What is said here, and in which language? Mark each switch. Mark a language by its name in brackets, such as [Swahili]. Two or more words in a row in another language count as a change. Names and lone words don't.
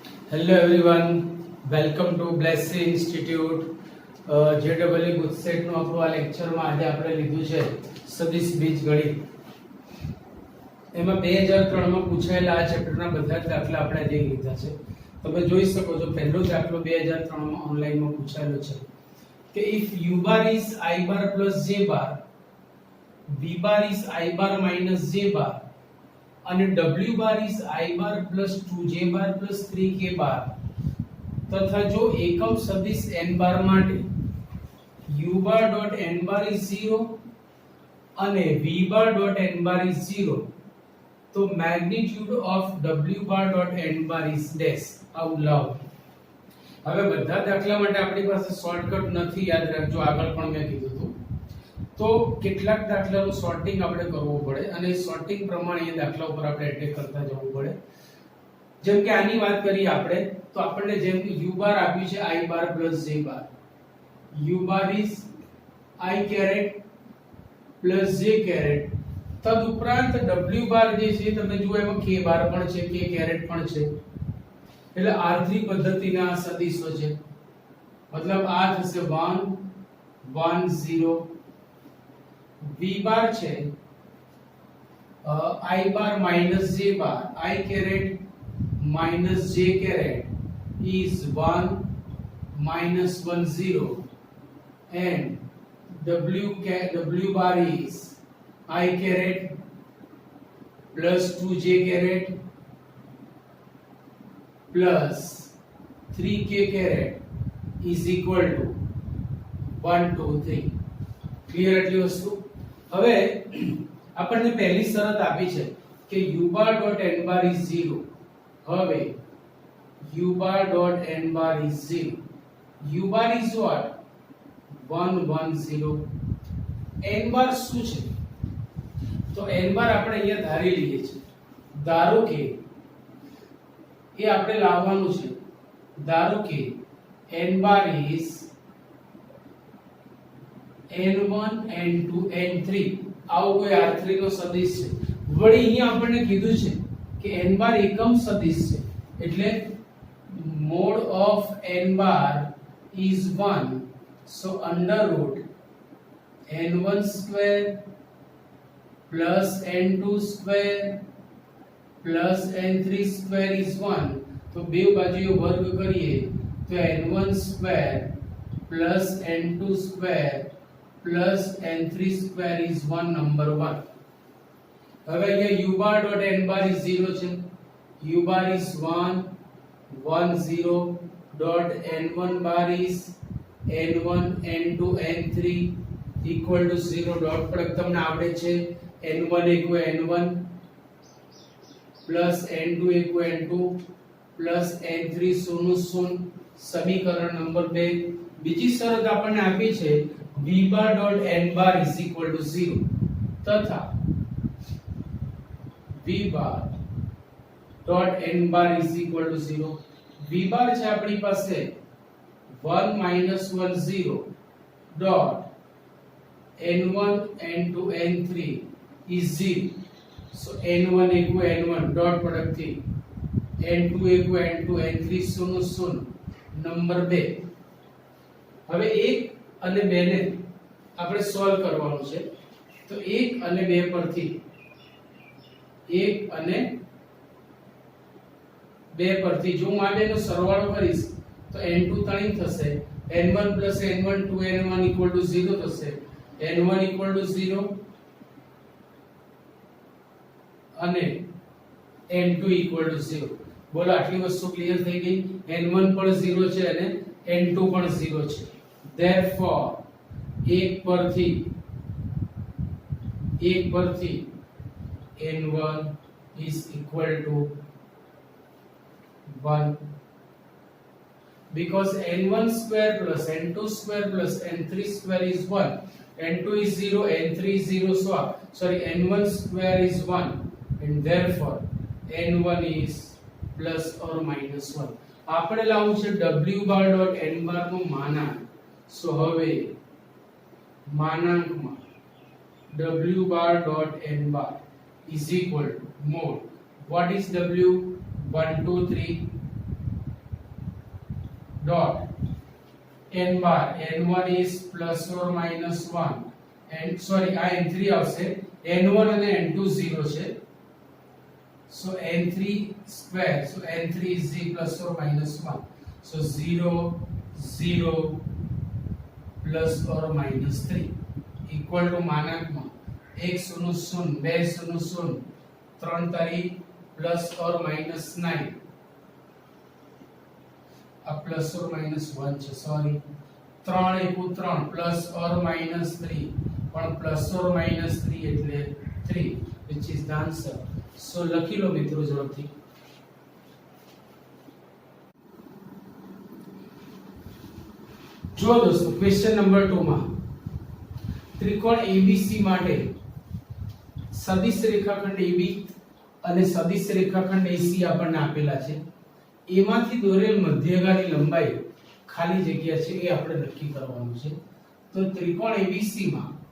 [English] Hello everyone, welcome to Blessing Institute. [Gujarati] JEE ગુજસેટ નું આપણું આ લેક્ચરમાં આજે આપણે લીધું છે સદિશ બીજગણિત. એમાં 2003 માં પૂછાયેલા આ ચેપ્ટરના બધા જ દાખલા આપણે લઈ લીધા છે. તમે જોઈ શકો છો પહેલો દાખલો 2003 માં ઓનલાઈનમાં પૂછાયેલો છે કે [English] if u bar is I bar plus j bar, v bar is I bar minus j bar અને w bar is I bar plus 2j bar plus 3k bar [Gujarati] તથા જો એકમ સદિશ [English] n bar માટે u bar dot n bar is 0 અને v bar dot n bar is 0 તો magnitude of w bar dot n bar is dash. [Gujarati] આવું લાવો. હવે બધા દાખલા માટે આપણી પાસે શોર્ટકટ નથી, યાદ રાખજો, આગળ પણ મેં કીધું હતું. તો કેટલાક દાખલાનું સોર્ટિંગ આપણે કરવું પડે અને સોર્ટિંગ પ્રમાણે એ દાખલા ઉપર આપણે એટેક કરતા જવું પડે. જેમ કે આની વાત કરીએ આપણે તો આપણને જેમ કે [English] u bar [Gujarati] આપ્યું છે [English] I bar + j bar. u bar is I caret + j caret. [Gujarati] તદ ઉપરાંત [English] w bar [Gujarati] જે છે તમે જુઓ એમાં [English] k bar [Gujarati] પણ છે, [English] k caret [Gujarati] પણ છે. એટલે R3 પદ્ધતિના સદિશો છે. મતલબ આ થશે 1 1 0. [English] v bar છે I bar minus j bar, I caret minus j caret is 1 minus 1 0 and w bar is I caret plus 2j caret plus 3k caret is equal to 1 2 3. [Gujarati] ક્લિયર એટલી વસ્તુ? હવે આપણને પહેલી શરત આપી છે કે [English] u bar dot n bar is 0. હવે u bar dot n bar is 0. u bar is what? 1 1 0. n bar [Gujarati] શું છે? તો [English] n bar [Gujarati] આપણે અહીંયા ધારી લઈએ છીએ. ધારો કે એ આપણે લાવવાનું છે. ધારો કે [English] n bar is n1 n2 n3. [Gujarati] આવો કોઈ r3 નો સદિશ છે. વળી અહીંયા આપણને કીધું છે કે [English] n bar [Gujarati] એકમ સદિશ છે એટલે [English] mod of n bar is 1. so under root n1 square plus n2 square plus n3 square is 1. [Gujarati] તો બે બાજુએ વર્ગ કરીએ તો [English] n1 square plus n2 square plus n3 square is 1 number 1. [Gujarati] હવે અહીંયા [English] u bar dot n bar is 0 છે. u bar is 1 1 0 dot n1 bar is n1 n2 n3 equal to 0. dot product [Gujarati] તમને આવડે છે. [English] n1 equal n1 plus n2 equal n2 plus n3 [Gujarati] શૂન્ય શૂન્ય. સમીકરણ નંબર 2. બીજી શરત આપણને આપી છે [English] v bar dot n bar is equal to 0 તથા v bar dot n bar is equal to 0. v bar [Gujarati] છે આપણી પાસે [English] 1 minus 1 0 dot n1 n2 n3 is 0. so n1 equal n1 dot product થી n2 equal n2 n3 [Gujarati] શૂન્ય શૂન્ય. નંબર 2. હવે 1 અને 2 ને આપણે સોલ્વ કરવાનું છે. તો 1 અને 2 પરથી 1 અને 2 પરથી જો હું આ બેનો સરવાળો કરીશ તો n2 3 થશે, [English] n1 plus n1 2n1 equal to 0 થશે, n1 equal to 0 અને n2 equal to 0. [Gujarati] બોલો આટલી વસ્તુ ક્લિયર થઈ ગઈ? n1 પણ 0 છે અને n2 પણ 0 છે. [English] therefore 1 પરથી n1 is equal to 1 because n1 square plus n2 square plus n3 square is 1. n2 is 0, n3 is 0, so n1 square is 1 and therefore n1 is plus or minus 1. [Gujarati] આપણે લાવવું છે [English] w bar dot n bar [Gujarati] નું માનાંક. [English] so [Gujarati] હવે માનાંકમાં [English] w bar dot n bar is equal to mod. what is w? 1 2 3 dot n bar n1 is plus or minus 1 and sorry [Gujarati] આ n3 આવશે n1 અને n2 0 છે [English] so n3 square so n3 is plus or minus 1 so 0 0 plus or minus 3 equal to માનાંકમાં 1 0 0 2 0 0 3 તારી plus or minus 9 a plus or minus 1 [Gujarati] છે સોરી 3 એકુ 3 [English] plus or minus 3 પણ plus or minus 3 એટલે 3 which is the answer so [Gujarati] લખી લો મિત્રો ઝડપથી જો દોસ્તો [English] question number [Gujarati] 2 માં ત્રિકોણ ABC માટે સદિશ રેખાખંડ AB અને સદિશ રેખાખંડ AC આપણને આપેલા છે એમાંથી દોરેલ મધ્યગાની લંબાઈ ખાલી જગ્યા છે એ આપણે નક્કી કરવાનું છે તો ત્રિકોણ ABC માં